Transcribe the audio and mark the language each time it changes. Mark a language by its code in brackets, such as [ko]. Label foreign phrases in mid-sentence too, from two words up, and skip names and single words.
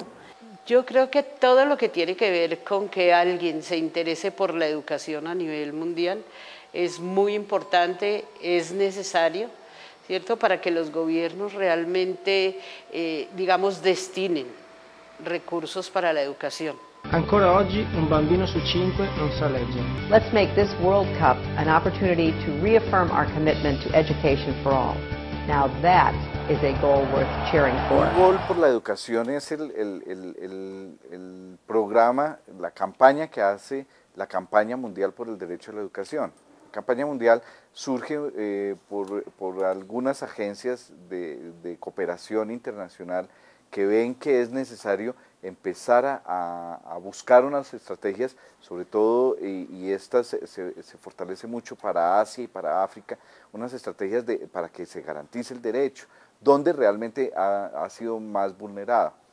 [es] Yo creo que todo lo que tiene que ver con que alguien se interese por la educación a nivel mundial es muy importante, es necesario, ¿cierto?, para que los gobiernos realmente, digamos, destinen recursos para la educación. [it] Ancora oggi un bambino su 5 non sa leggere. [en] Let's make this World Cup an opportunity to reaffirm our commitment to education for all. Now that is a goal worth cheering for. [es] Un gol por la educación es el programa, la campaña que hace la campaña mundial por el derecho a la educación. La campaña mundial surge por algunas agencias de cooperación internacional que ven que es necesario empezar a buscar unas estrategias, sobre todo, y estas se fortalece mucho para Asia y para África, unas estrategias para que se garantice el derecho, donde realmente ha sido más vulnerada.